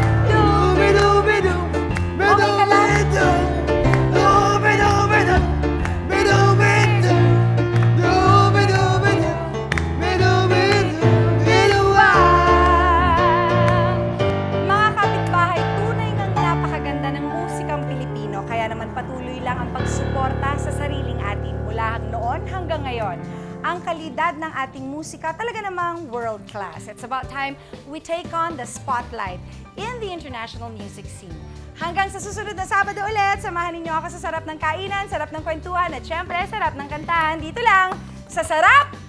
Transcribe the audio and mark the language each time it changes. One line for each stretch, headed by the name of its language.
Filipino: Dubi-dubi-du, bidu-bidu, dubi-dubi-du, bidu-bidu, dubi-dubi-du, bidu-bidu, bidu-ah. Mga kapitbahay, tunay ngang napakaganda ng musikang Pilipino. Kaya naman patuloy lang ang pagsuporta sa sariling atin mula noon hanggang ngayon. ang kalidad ng ating musika talaga namang
English: world class. It's about time we take on the spotlight in the international music scene.
Filipino: Hanggang sa susunod na Sabado ulit, samahan ninyo ako sa sarap ng kainan, sarap ng kwentuhan, at syempre, sarap ng kantahan dito lang sa Sarap